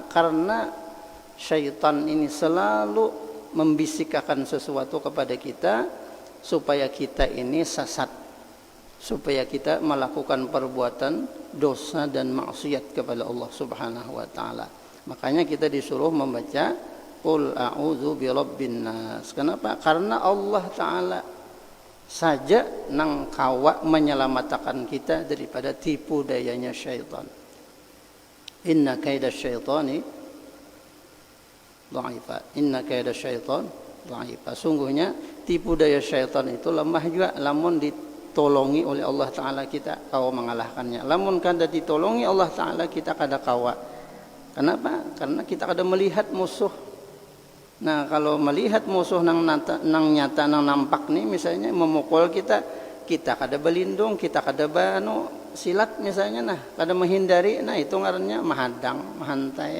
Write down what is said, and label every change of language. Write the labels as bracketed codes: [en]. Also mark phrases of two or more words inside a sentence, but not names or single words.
[bjn] Karena syaitan ini selalu membisikkan sesuatu kepada kita supaya kita ini sesat, supaya kita melakukan perbuatan dosa dan maksiat kepada [ar] الله سبحانه وتعالى. [bjn] Makanya kita disuruh membaca [ar] قل أعوذ برب الناس. [bjn] Kenapa? Karena [ar] الله تعالى [bjn] saja nang kawa menyelamatkan kita daripada tipu dayanya syaitan. [ar] إن كيد الشيطان ضعيفا. إن كيد الشيطان ضعيفا. [bjn] Sungguhnya tipu daya syaitan itu lemah juga lamun ditolongi oleh [ar] الله تعالى [bjn] kita kawa mengalahkannya. Lamun kada ditolongi [ar] الله تعالى [bjn] kita kada kawa. Kenapa? Karena kita kada melihat musuh. Nah, kalau melihat musuh nang nyata nang nampak nih misalnya memukul kita, kita kada berlindung, kita kada silat misalnya, nah kada menghindari, nah itu ngarannya mahadang, mahantai.